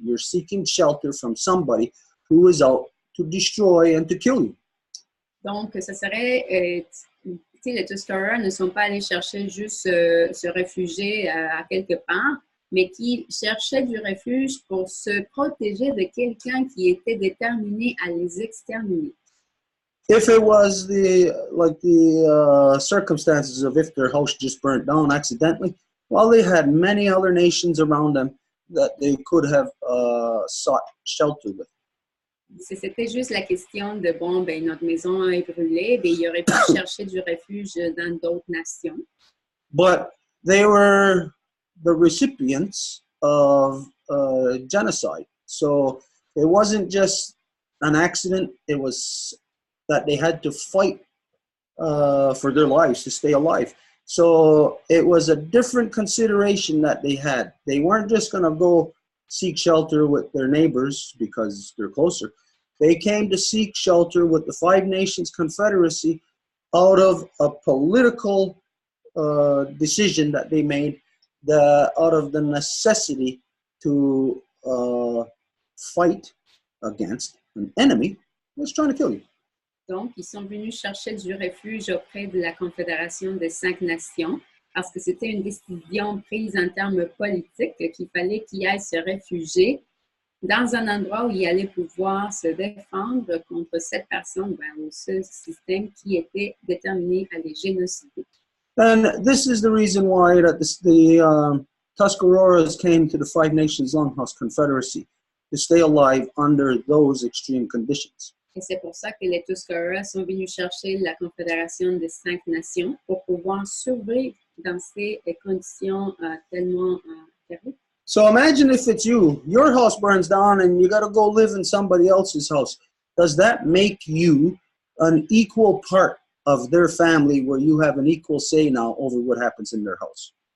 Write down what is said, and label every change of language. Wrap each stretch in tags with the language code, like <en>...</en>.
<en>You're seeking shelter from somebody who is out to destroy and to kill you.</en> <fr>Donc, ça serait, les Tuscaroras ne sont pas allés chercher juste se réfugier à quelque part, mais qui cherchaient du refuge pour se protéger de quelqu'un qui était déterminé à les exterminer.</fr> <en>If it was the circumstances of if their house just burnt down accidentally, well, they had many other nations around them that they could have sought shelter with.</en> <fr>Si c'était juste la question de, bon, ben, notre maison est brûlée, ben, il aurait pu chercher du refuge dans d'autres nations.</fr> <en>But they were the recipients of genocide. So it wasn't just an accident, it was that they had to fight for their lives to stay alive. So it was a different consideration that they had. They weren't just going to go seek shelter with their neighbors because they're closer. They came to seek shelter with the Five Nations Confederacy out of a political decision that they made, out of the necessity to fight against an enemy who was trying to kill you.</en> <fr>Donc, ils sont venus chercher du refuge auprès de la Confédération des 5 Nations parce que c'était une décision prise en termes politiques qu'il fallait qu'ils aillent se réfugier dans un endroit où ils allaient pouvoir se défendre contre cette personne ou ce système qui était déterminé à les génocider.</fr> <en>And this is the reason why that the Tuscaroras came to the Five Nations Longhouse Confederacy to stay alive under those extreme conditions.</en> <fr>Et c'est pour ça que les Tuscaroras sont venus chercher la Confédération des 5 Nations pour pouvoir survivre dans ces conditions tellement terribles.</fr> <en>So imagine if it's you, your house burns down and you got to go live in somebody else's house. Does that make you an equal part of their family where you have an equal say now over what happens in their house?</en>